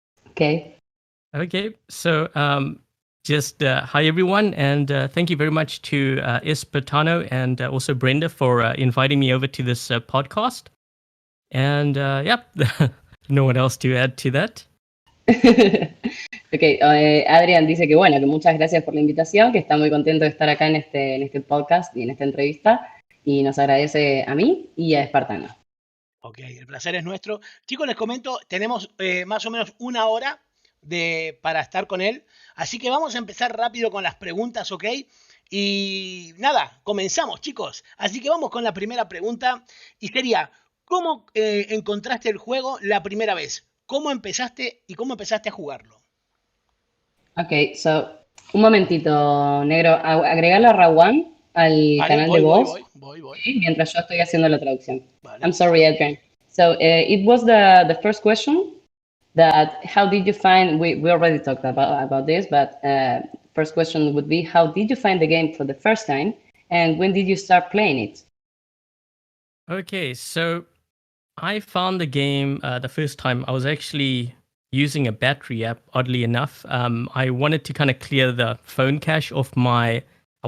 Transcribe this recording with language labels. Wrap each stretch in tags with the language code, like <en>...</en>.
<en>Okay. Okay, so just hi everyone, and thank you very much to ESPARTANO and also Brenda for inviting me over to this podcast. And yep, no one else to add to that.</en> <es>Okay, Adrian dice que bueno, que muchas gracias por la invitación, que está muy contento de estar acá en este podcast y en esta entrevista y nos agradece a mí y a Espartano. Ok, el placer es nuestro. Chicos, les comento, tenemos más o menos una hora para estar con él. Así que vamos a empezar rápido con las preguntas, ¿ok? Y nada, comenzamos, chicos. Así que vamos con la primera pregunta. Y sería, ¿cómo encontraste el juego la primera vez? ¿Cómo empezaste a jugarlo? Ok, so, un momentito, negro, agregalo a Rawan al Vale, canal de voz. voy. ¿Sí? Mientras yo estoy haciendo la traducción. Vale.</es> <en>I'm sorry, Adrian. So, it was the first question that how did you find, we already talked about this, but first question would be, how did you find the game for the first time and when did you start playing it? Okay, so I found the game the first time I was actually using a battery app, oddly enough. I wanted to kind of clear the phone cache of my, I</en>